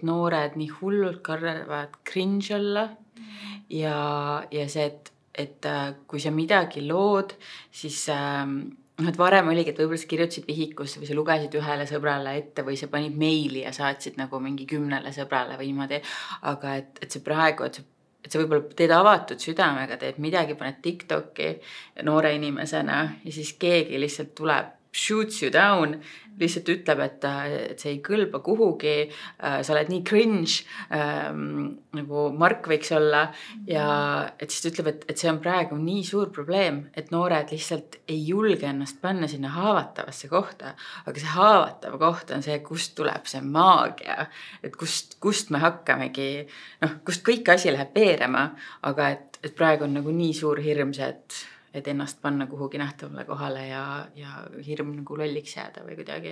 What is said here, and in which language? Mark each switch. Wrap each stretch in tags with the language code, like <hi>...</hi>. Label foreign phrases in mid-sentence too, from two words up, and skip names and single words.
<et>noored nii hullult karvavad cringe olla ja see, et kui sa midagi lood, siis varem oligi, et võib-olla sa kirjutasid vihikusse või sa lugesid ühele sõbrale ette või sa panid meili ja saatsid nagu mingi 10 sõbrale või niimoodi, aga et see praegu, et sa võib-olla teed avatud südamega, teed midagi, paned TikToki noore inimesena ja siis keegi lihtsalt tuleb,</et> <en>shoots you down,</en> <et>lihtsalt ütleb, et see ei kõlba kuhugi, sa oled nii cringe, nagu Mark võiks olla ja et siis ta ütleb, et see on praegu nii suur probleem, et noored lihtsalt ei julge ennast panna sinna haavatavasse kohta, aga see haavatav koht on see, kust tuleb see maagia, et kust me hakkamegi, kust kõik asi läheb veerema, aga et praegu on nagu nii suur hirm see, et ennast panna kuhugi nähtavale kohale ja hirm nagu lolliks jääda või kuidagi.</et>